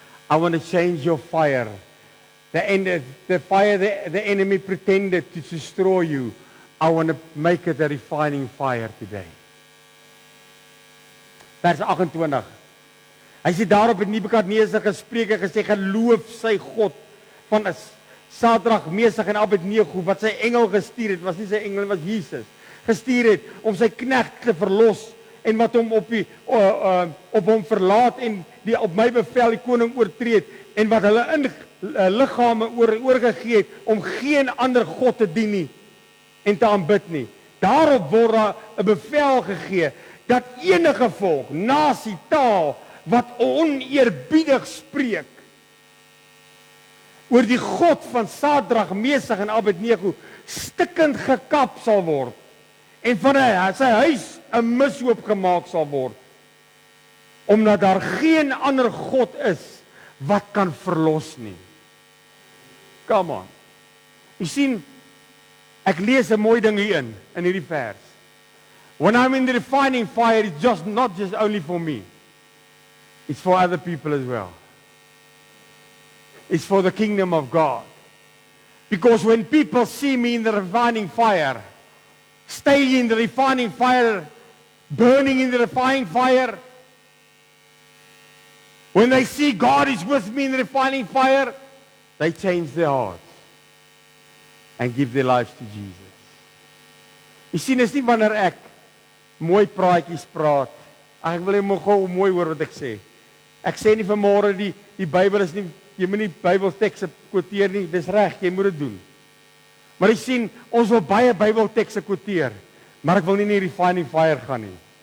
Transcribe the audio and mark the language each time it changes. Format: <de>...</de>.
<en>I want to change your fire. The fire the enemy pretended to destroy you. I want to make it a refining fire today.</en> <af>Vers 28. Hy sê daarop het Nebukadneser gespreek en gesê, geloof sy God van Sadrag, Mesach en Abednego, wat sy engel gestuur het, was nie sy engel, was Jesus, gestuur het om sy knegt te verlos, en wat hom op hom verlaat en die op my bevel die koning oortree het, en wat hulle in liggame oorgegee het om geen ander God te dien nie en te aanbid nie. Daarop word daar 'n bevel gegee dat enige volk, nasie, taal wat oneerbiedig spreek oor die God van Sadrag, Mesach en Abednego stikkend gekap sal word en van sy huis 'n mishoop gemaak sal word, omdat daar geen ander God is wat kan verlos nie.</af> <en>Come on.</en> <af>Jy sien, ek lees 'n mooi ding hier in hierdie vers.</af> <en>When I'm in the refining fire, it's not just only for me. It's for other people as well. It's for the kingdom of God. Because when people see me in the refining fire, stay in the refining fire, burning in the refining fire, when they see God is with me in the refining fire, they change their hearts and give their lives to Jesus.</en> <af>Jy sien, is nie wanneer ek mooi praatjies praat. Ek wil net gou mooi hoor wat ek sê. Ek sê nie vanmôre die Bybel is nie, jy moet nie Bybeltekste quoteer nie, dis reg, jy moet dit doen. Maar jy sien, ons wil baie Bybeltekste quoteer, maar ek wil nie in die refining fire gaan nie.</af>